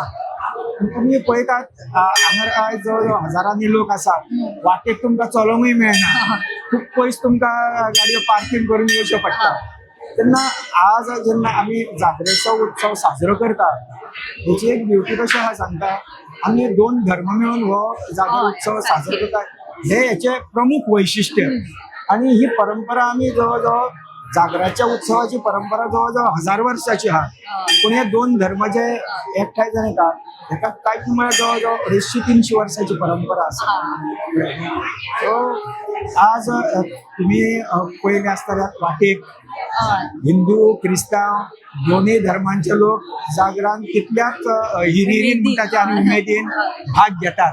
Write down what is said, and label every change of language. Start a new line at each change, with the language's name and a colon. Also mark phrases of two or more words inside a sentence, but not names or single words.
Konkani: तुम्ही पळयतात हांगा आयज जवळ हजारांनी लोक आसा, वाटेक तुमकां चलोंकूय मेळना, खूप पयस तुमकां गाडयो पार्किंग करून येवचें पडटा। तेन्ना आज जेन्ना आमी जागरेचो उत्सव साजरो करता, हेची एक ब्युटी कशी आहा सांगता, आमी दोन धर्म मेळून हो जागर उत्सव साजरो करता, हे याचे प्रमुख वैशिष्ट्य। आणि ही परंपरा आम्ही जवळजवळ जागराच्या उत्सवाची परंपरा जवळजवळ 1000 वर्षाची हा, पण हे दोन धर्म जे एकठांय जावन येता हेका कांयच म्हळ्यार जवळजवळ 250-300 वर्षाची परंपरा आसा। आज तुम्ही पळयले आसतल्यार वाटेक हिंदू क्रिस्तांव दोन्ही धर्मांचे लोक जागरान कितल्याच हिरिरीन म्हणटा आनी उमेदीन भाग घेतात।